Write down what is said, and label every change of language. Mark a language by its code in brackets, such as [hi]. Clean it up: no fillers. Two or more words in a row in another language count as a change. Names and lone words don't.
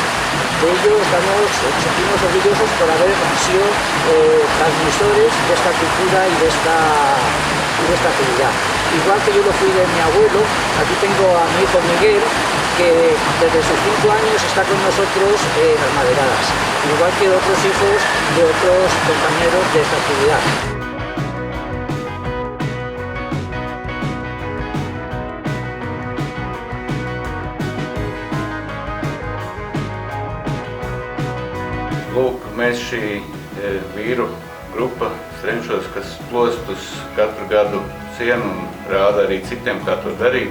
[es] De ello sentimos orgullosos por haber sido transmisores de esta cultura y de esta actividad. Igual que yo lo fui de mi abuelo, aquí tengo a mi hijo Miguel, que desde sus 5 años está con nosotros en las maderadas, igual que otros hijos de otros compañeros de esta actividad. [lv] Lūk, mēs šī vīru grupa Strenčos, kas plostus katru gadu cienu un rāda arī citiem, kā to darīt.